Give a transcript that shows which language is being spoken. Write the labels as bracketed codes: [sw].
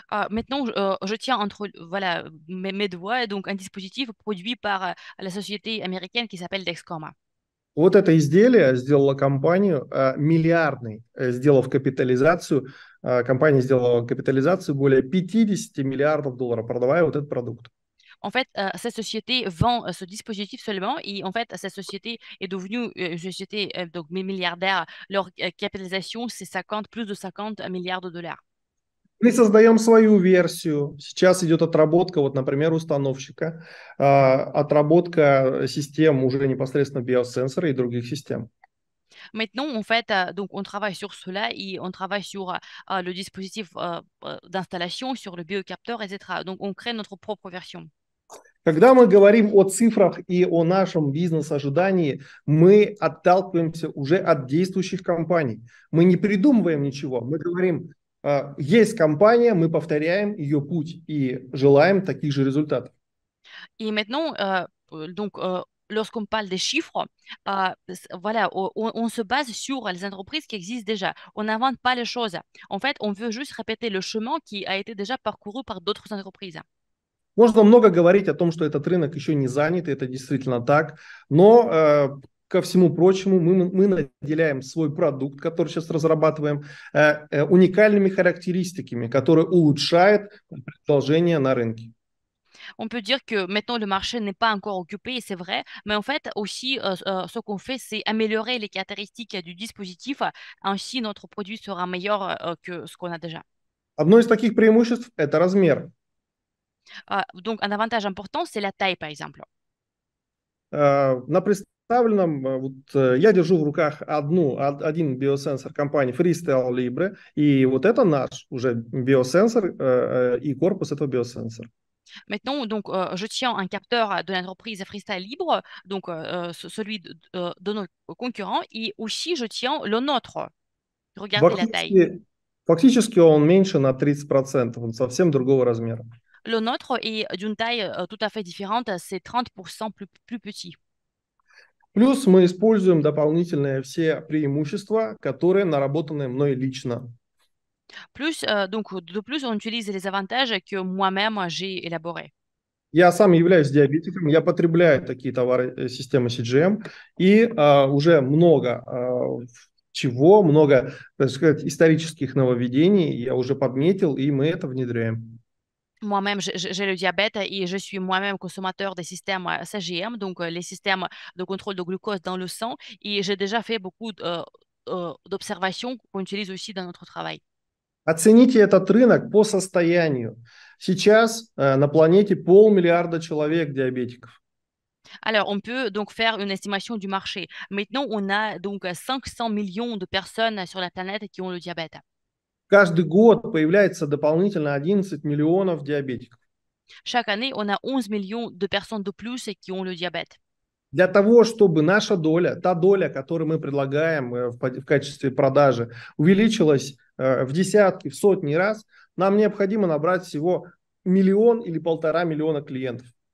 [fr] Maintenant, je tiens entre voilà, mes doigts donc un dispositif produit par la société américaine qui s'appelle Dexcom. [ru] Вот это изделие сделала компанию миллиардной, сделав капитализацию. Компания сделала капитализацию более 50 миллиардов долларов, продавая вот этот продукт. [fr] En fait, cette société vend ce dispositif seulement et en fait, cette société est devenue une société donc milliardaire. Leur capitalisation, c'est plus de 50 milliards de dollars. [ru] Мы создаем свою версию. Сейчас идет отработка, вот, например, установщика, отработка систем уже непосредственно биосенсора и других систем. [fr] Maintenant, en fait, donc on travaille sur cela et on travaille sur le dispositif d'installation, sur le biocapteur, etc. Donc, on crée notre propre version. [ru] Когда мы говорим о цифрах и о нашем бизнес-ожидании, мы отталкиваемся уже от действующих компаний. Мы не придумываем ничего, мы говорим, есть компания, мы повторяем ее путь и желаем таких же результатов. [fr] Et maintenant, donc, lorsqu'on parle des chiffres, voilà, on se base sur les entreprises qui existent déjà. On n'invente pas les choses. En fait, on veut juste répéter le chemin qui a été déjà parcouru par d'autres entreprises. [ru] Можно много говорить о том, что этот рынок еще не занят, это действительно так, но ко всему прочему мы наделяем свой продукт, который сейчас разрабатываем, уникальными характеристиками, которые улучшают предложение на рынке. [fr] On peut dire que maintenant le marché n'est pas encore occupé, c'est vrai, mais en fait aussi ce qu'on fait, c'est améliorer les caractéristiques du dispositif. Ainsi, notre produit sera meilleur que ce qu'on a déjà. [ru] Одно из таких преимуществ – это размер. [fr] Donc, un avantage important, c'est la taille, par exemple. [ru] На представленном, вот, я держу в руках один биосенсор компании Freestyle Libre, и вот это наш уже биосенсор и корпус этого биосенсора. [fr] Maintenant, donc, je tiens un capteur de l'entreprise Freestyle Libre, donc celui de nos concurrents, et aussi je tiens le nôtre. Regardez la taille. [ru] Фактически он меньше на 30%, он совсем другого размера. [fr] Le nôtre est d'une taille tout à fait différente, c'est 30% plus petit. [ru] Плюс мы используем дополнительные все преимущества, которые наработаны мной лично. [fr] Plus, donc, de plus, on utilise les avantages que moi-même j'ai élaborés. [ru] Я сам являюсь диабетиком, я потребляю такие товары системы CGM, и уже много чего, много, так сказать, исторических нововведений я уже подметил, и мы это внедряем. [fr] Moi-même, j'ai le diabète et je suis moi-même consommateur des systèmes CGM, donc les systèmes de contrôle de glucose dans le sang. Et j'ai déjà fait beaucoup d'observations qu'on utilise aussi dans notre travail. [ru] Оцените этот рынок по состоянию. Сейчас на планете 500 000 000 человек диабетиков. [fr] Alors, on peut donc faire une estimation du marché. Maintenant, on a donc 500 millions de personnes sur la planète qui ont le diabète. [ru] Каждый год появляется дополнительно 11 миллионов диабетиков. [fr] Chaque année, on a 11 millions de personnes de plus qui ont le diabète. [ru] Для того, чтобы наша доля, та доля, которую мы предлагаем в качестве продажи, увеличилась в десятки, в сотни раз, нам необходимо набрать всего 1 или 1,5 миллиона клиентов.